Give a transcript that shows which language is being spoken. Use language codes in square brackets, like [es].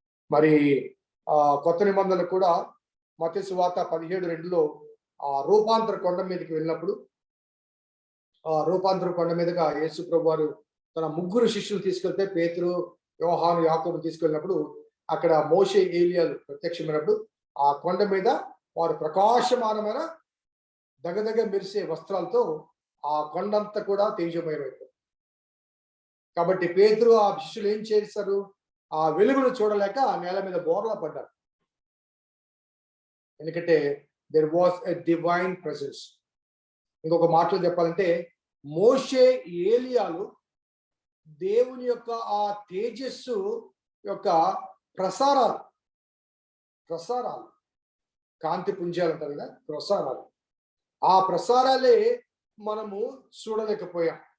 [te] మరి కొత్త నిబంధనలు కూడా మత్తయి సువార్త 17:2లో ఆ రూపాంతర కొండ మీదకి వెళ్ళినప్పుడు, ఆ రూపాంతర కొండ మీదగా యేసు ప్రభు వారు తన 3 శిష్యులు తీసుకెళ్తే, పేతురు, యోహాను, యాకోబు తీసుకెళ్ళినప్పుడు అక్కడ మోషే, ఏలియాలు ప్రత్యక్షమైనప్పుడు ఆ కొండ మీద వారు ప్రకాశమానమైన దగదగ మెరిసే వస్త్రాలతో ఆ కొండంతా కూడా తేజమయమైపోయింది. కాబట్టి పేతురు, ఆ శిష్యులు ఏం చేశారు? ఆ వెలుగును చూడలేక ఆ నేల మీద బోర్లా పడ్డారు. ఎందుకంటే [en] there was a divine presence. [te] ఇంకొక మాటలో చెప్పాలంటే మోషే, ఏలియాలు దేవుని యొక్క ఆ తేజస్సు యొక్క ప్రసారాలు, కాంతి పుంజాలు అంటారు కదా, ప్రసారాలు. ఆ ప్రసారాలే మనము చూడలేకపోయాం.